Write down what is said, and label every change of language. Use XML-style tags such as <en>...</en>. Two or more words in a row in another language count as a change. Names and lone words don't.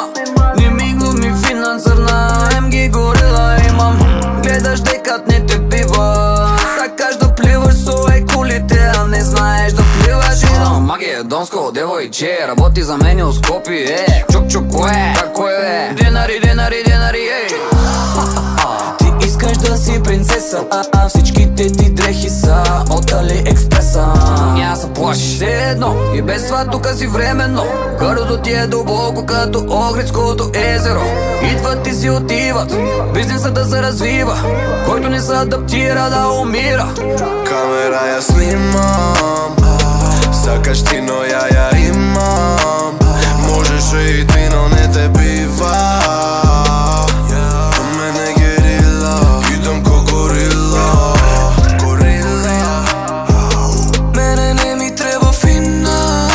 <mk>Не ми глуми фина црна. МГ горила имам. Гледаш дека не те бива. Сакаш да пливаш со екулите, а не знаеш да пливаш. Македонско девојче, работи за мене у Скопје. Чук, кое? Како е? Денари, ей.</mk> <bg>Ти искаш да си принцеса, а всичките ти дрехи са од Алиекспреса. Няма се плашиш, все едно, и без това тука си временно. Гърдото ти е дълбоко като Охридското езеро. Идват и си отиват, бизнесът да се развива. Който не се адаптира да умира.</bg> <mk>Камера ја снимам. Сакаш ти, но ја имам. Можеше и ти, но не те бива. До мене герила, идам ко горила. Мене не ми треба фина.</mk>